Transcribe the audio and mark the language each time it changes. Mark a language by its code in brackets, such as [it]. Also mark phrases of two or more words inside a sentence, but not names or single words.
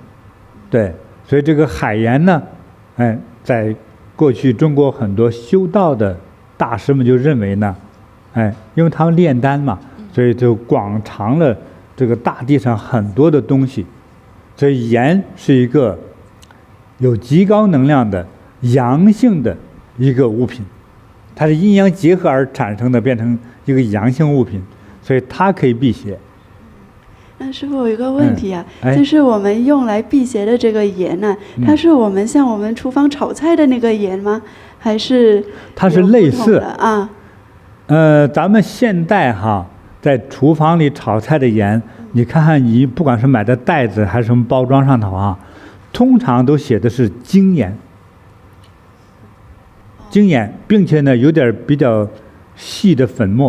[zh] 對，所以這個海鹽呢，在過去中國很多修道的大師們就認為呢，因為他們煉丹嘛，所以就廣藏了這個大地上很多的東西，所以鹽是一個有極高能量的陽性的一個物品，它是陰陽結合而產生的，變成一個陽性物品，所以它可以辟邪。那師父有一個問題啊，就是我們用來辟邪的這個鹽呢，它是我們像我們廚房炒菜的那個鹽嗎？還是它是類似啊？咱們現代在廚房裡炒菜的鹽，你看看你不管是買的袋子還是什麼包裝上頭通常都寫的是精鹽，精鹽，並且呢有點比較細的粉末。